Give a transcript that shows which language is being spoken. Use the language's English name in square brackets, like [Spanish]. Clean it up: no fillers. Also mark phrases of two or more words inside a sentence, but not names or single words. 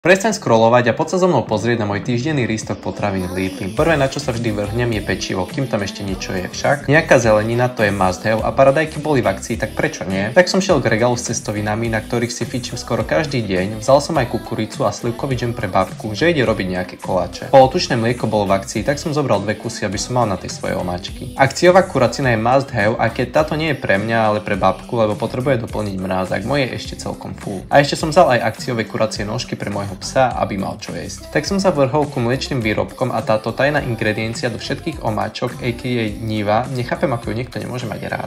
[Slovak] Prestaň scrollovať a poď sa so mnou pozrieť na môj týždenný lístok potravín v Lidli. Prvé, na čo sa vždy vrhnem, je pečivo, kým tam ešte niečo je. Však nejaká zelenina, to je [English] must have [Slovak] a paradajky boli v akcii, tak prečo nie? Tak som šiel k regálu s cestovinami, na ktorých si fičím skoro každý deň. Vzal som aj kukuricu a slivkový džem pre babku, že ide robiť nejaké koláče. Polotučné mlieko bolo v akcii, tak som zobral 2 kusy, aby som mal na tie svoje omáčky. Akciová kuracina je [English] must have, [Slovak] a keď táto nie je pre mňa, ale pre babku, lebo potrebuje doplniť mrázak, moje je ešte celkom full. A ešte som vzal aj akciové kuracie nožky pre môjho psa, aby mal čo jesť. Tak som sa vrhol ku mliečnym výrobkom a táto tajná ingrediencia do všetkých omáčok, aka Niva, nechápem, ako ju niekto nemôže mať rád.